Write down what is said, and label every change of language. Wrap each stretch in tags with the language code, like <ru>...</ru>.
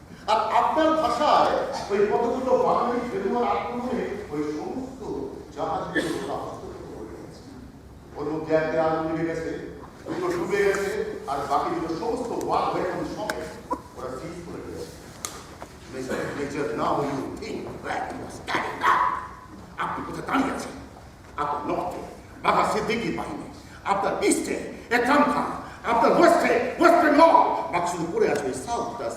<bn>আর আপনার ভাষায় ওই কতগুলো বাঙালি ফেরুয়ার আক্রমণে ওই সমস্ত জাহাজগুলো ওরা হস্তগত করে গেছে। ওর মধ্যে একটা আগুন লেগে গেছে, দুটো ডুবে গেছে, আর বাকি দুটো সমস্ত ওয়ার ওয়েপন সমেত ওরা সিজ করে গেছে।</bn> <en>Major, now you think that you are standing up.</en> <bn>আপনি কোথায় দাঁড়িয়ে আছেন? আপনার নর্থে বাঘা সিদ্দিকি বাহিনী, আপনার ইস্টে একরাম খান, আপনার ওয়েস্টে ওয়েস্ট বেঙ্গল, বাকি শুধু পড়ে আছে সাউথ।</bn>